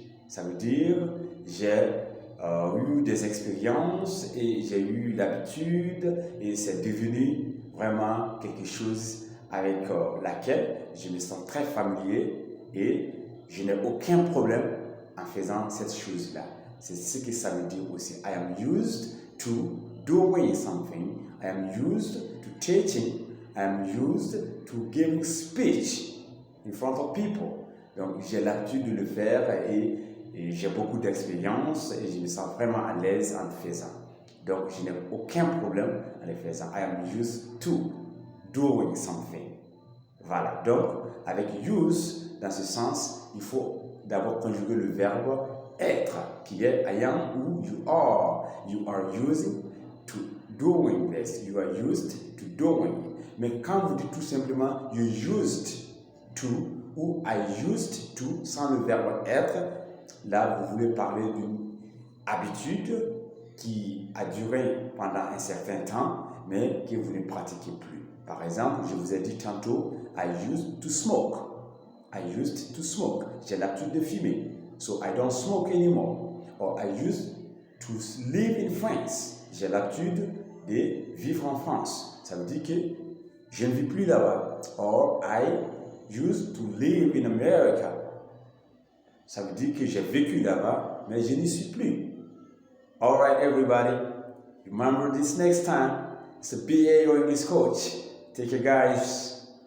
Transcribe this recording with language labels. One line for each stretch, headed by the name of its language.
French: Ça veut dire j'ai eu des expériences et j'ai eu l'habitude et c'est devenu vraiment quelque chose avec laquelle je me sens très familier et je n'ai aucun problème en faisant cette chose-là. C'est ce que ça veut dire aussi.
English: I am used to doing something. I am used to teaching. I am used to giving speech in front of people.
French: Donc j'ai l'habitude de le faire et j'ai beaucoup d'expérience et je me sens vraiment à l'aise en le faisant. Donc, je n'ai aucun problème en le faisant.
English: I am used to doing something.
French: Voilà. Donc, avec use, dans ce sens, il faut d'abord conjuguer le verbe être, qui est
English: I am
French: ou
English: you are. You are using to doing this. You are used to doing.
French: Mais quand vous dites tout simplement
English: you used to
French: ou
English: I used to,
French: sans le verbe être, là, vous voulez parler d'une habitude qui a duré pendant un certain temps, mais que vous ne pratiquez plus. Par exemple, je vous ai dit tantôt,
English: I used to smoke. I used to smoke.
French: J'ai l'habitude de fumer.
English: So I don't smoke anymore. Or I used to live in France.
French: J'ai l'habitude de vivre en France. Ça veut dire que je ne vis plus là-bas.
English: Or I used to live in America.
French: Ça veut dire que j'ai vécu là-bas, mais je n'y suis plus.
English: All right, everybody. Remember this next time. It's the BAO English Coach. Take care, guys.